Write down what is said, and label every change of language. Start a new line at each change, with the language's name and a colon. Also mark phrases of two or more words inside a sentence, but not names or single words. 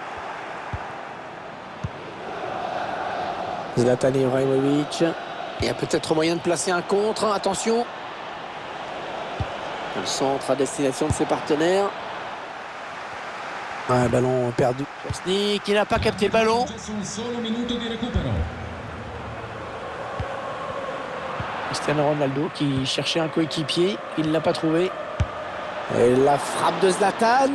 French: Zlatan Ibrahimovic. Il y a peut-être moyen de placer un contre. Attention. Le centre à destination de ses partenaires. Ouais, ballon perdu. Chesney qui n'a pas capté le ballon.
Italian: Un solo minuto di recupero.
French: Cristiano Ronaldo qui cherchait un coéquipier. Il ne l'a pas trouvé. Et la frappe de Zlatan.